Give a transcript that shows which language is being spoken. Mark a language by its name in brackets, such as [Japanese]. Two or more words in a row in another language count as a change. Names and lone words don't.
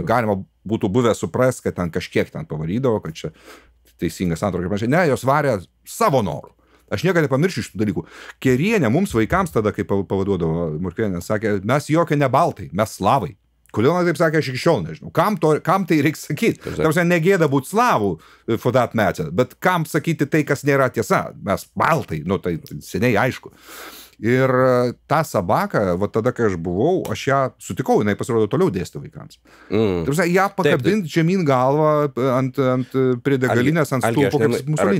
[Lithuanian] Galima būtų buvę suprast, kad ten kažkiek ten pavarydavo, kad čia teisingas santvarka ir panašiai. Ne, jos varė savo norų. Aš niekada nepamiršiu šitų dalykų. Kerienė mums vaikams tada, kai pavaduodavo Morkvėnienė, sakė, mes jokie ne baltai, mes slavai. Kodėl man taip sakė, aš iki šiol nežinau. Kam tai reikia sakyti? Tarsi negėda būti slavų [English] for that matter, [Lithuanian] bet kam sakyti tai, kas nėra tiesa? Mes baltai, nu tai seniai aišku. Ir tą sabaką, va tada, kai aš buvau, aš ją sutikau, jinai pasirodo toliau dėstė vaikams. Tarsi, ją pakabinti žemyn galvą prie degalinės ant stulpo kaip Musolinį.